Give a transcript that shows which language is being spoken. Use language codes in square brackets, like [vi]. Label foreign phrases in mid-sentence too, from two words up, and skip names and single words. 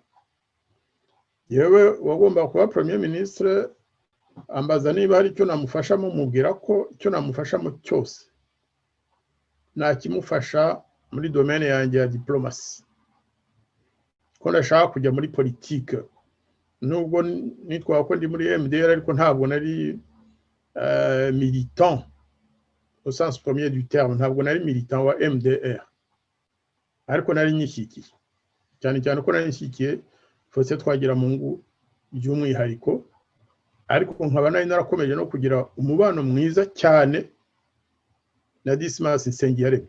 [rw] Yewe wagomba kuba [fr] Premier Ministre, [rw] ambaza niba hari icyo namufashamo, mubwira ko icyo namufashamo cyose nakimufasha muri domaine yanjye ya diplomasi, ko ndashaka kujya muri politique. Nubwo nitwa ko ndi muri MDR, ariko ntabwo nari [fr] militant au sens premier du terme, [rw] ntabwo nari militant wa MDR, ariko nari nyishyigikiye. cyane cyane ko nari nshyigikiye Faustin Twagiramungu by'umwihariko, ariko nkaba nari narakomeje no kugira umubano mwiza cyane na Dismas Nsengiyaremye.